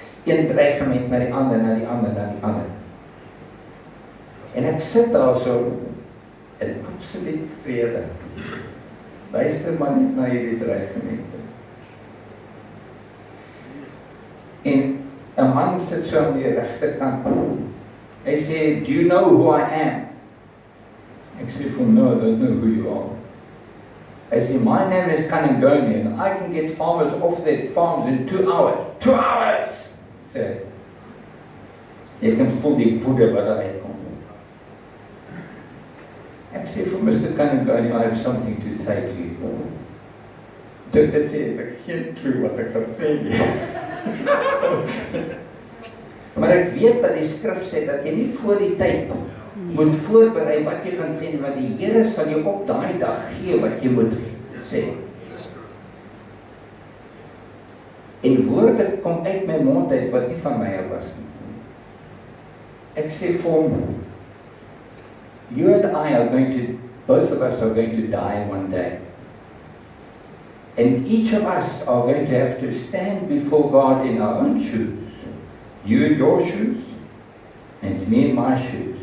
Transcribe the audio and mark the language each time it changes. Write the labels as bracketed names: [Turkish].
[Afrikaans] Een dreigement na die ander, na die ander, na die ander. En ek sit daar so in absoluut vrede. Luister maar net na hierdie dreigemente. En 'n man sit so aan die regterkant. Hy sê, [English] do you know who I am? [Afrikaans] Ek sê vir hom, [English] no, I don't know who you are. [Afrikaans] Hy sê, [English] my name is Kanangoni and I can get farmers off their farms in 2 hours. 2 hours! [Afrikaans] Sê, jy kan voel die woede wat daar uitkom. Ek sê vir Mr. [English] Kanangoni, I have something to say to you. [Afrikaans] Dit sê, ek geen clue wat ek kan sê nie. Maar ek weet dat die skrif sê, dat jy nie voor die tyd moet voorberei wat jy gaan sê, want die Here sal jou op daai dag gee wat jy moet sê. En woorde kom uit my mond uit wat nie van my was nie. Ek sê vir hom, [English] you and I are going to, both of us are going to die one day. And each of us are going to have to stand before God in our own shoes. You in your shoes, and me in my shoes.